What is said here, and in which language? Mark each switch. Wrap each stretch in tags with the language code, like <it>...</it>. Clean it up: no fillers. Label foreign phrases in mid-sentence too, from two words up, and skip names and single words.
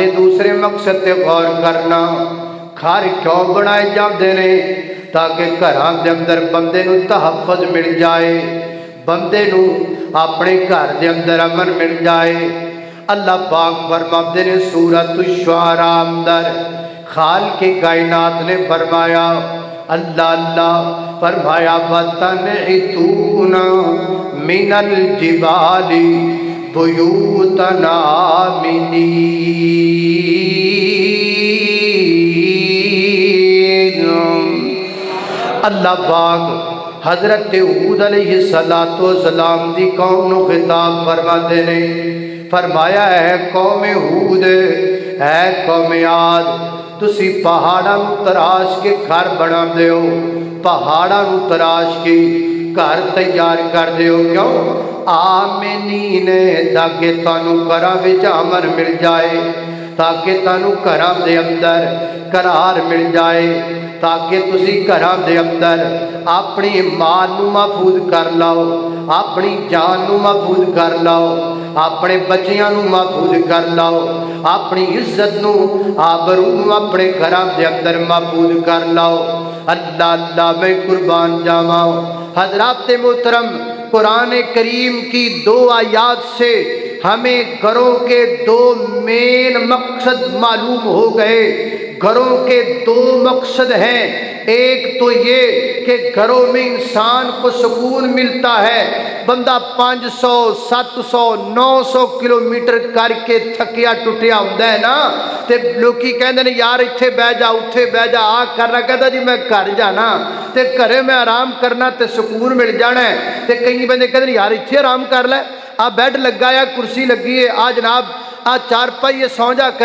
<pa>دوسرے مقصد تے غور کرنا گھر کیوں بنائے جاندے نے تاکہ گھراں دے اندر بندے نو تحفظ مل جائے بندے نو اپنے گھر دے اندر امن مل جائے اللہ پاک فرماتے نے سورۃ الشعراء اندر خالق کائنات نے فرمایا اللہ اللہ فرمایا</pa> <ar>وَتَنْحِتُونَ مِنَ الْجِبَالِ بُيُوتًا آمِنِينَ</ar> <pa>اللہ پاک حضرت ہود</pa> <ar>علیہ السلام</ar> <pa>دی قوم نو خطاب فرماتے نے فرمایا ہے قوم ہود ہے قوم عاد تسی پہاڑاں نو تراش کے گھر بنا دیو پہاڑاں نو تراش کے گھر تیار کر دیو کیوں آمینین تاکہ تانوں گھراں وچ امن مل جائے تاکہ تانوں گھراں دے اندر قرار مل جائے تاکہ تسی گھراں دے اندر اپنی مال نو محفوظ کر لاؤ اپنی جان نو محفوظ کر لاؤ اپنے بچیاں نو محفوظ کر لاؤ اپنی عزت نو آبرو نو اپنے گھراں دے اندر محفوظ کر لاؤ اللہ اللہ میں قربان جاواں حضرات محترم</pa> <ur>قرآن کریم کی 2 آیات سے ہمیں گھروں کے 2 مین مقصد معلوم ہو گئے. گھروں کے 2 مقصد ہیں. ایک تو یہ کہ گھروں میں انسان کو سکون ملتا ہے.</ur> <pa>بندہ 500 700 900 کلومیٹر کرکے تھکیا ٹٹیا ہوندا ہے نا، تے لوکی کہندے نے یار ایتھے بہہ جا اوتھے بہہ جا آ کرنا، کہتا جی میں گھر جانا تے گھرے میں آرام کرنا تے سکون مل جانا ہے. تے کئی بندے کہندے یار ایتھے آرام کر لے، آ بیڈ لگا ہے کرسی لگی ہے آ جناب آ چارپائی ہے سو جا.</pa>